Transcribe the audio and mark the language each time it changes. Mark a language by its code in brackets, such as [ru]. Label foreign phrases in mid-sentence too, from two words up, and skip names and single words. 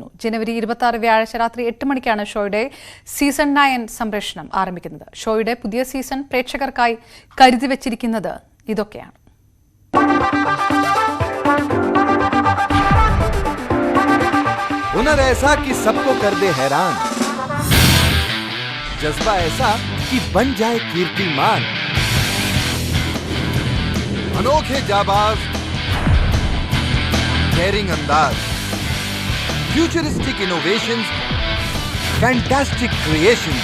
[ml] ജനുവരി 26 വ്യാഴാഴ്ച രാത്രി 8 മണിക്കാണ് ഷോയുടെ സീസൺ 9 സംപ്രേഷണം ആരംഭിക്കുന്നത്. ഷോയുടെ പുതിയ സീസൺ പ്രേക്ഷകർക്കായി കരുതി വച്ചിരിക്കുന്നത് ഇതൊക്കെയാണ്. [hi] हुनर ऐसा कि सबको कर दे हैरान, जज्बा ऐसा कि बन जाए कीर्तिमान, अनोखे जाबाज, डेयरिंग अंदाज, [en] futuristic innovations, fantastic creations.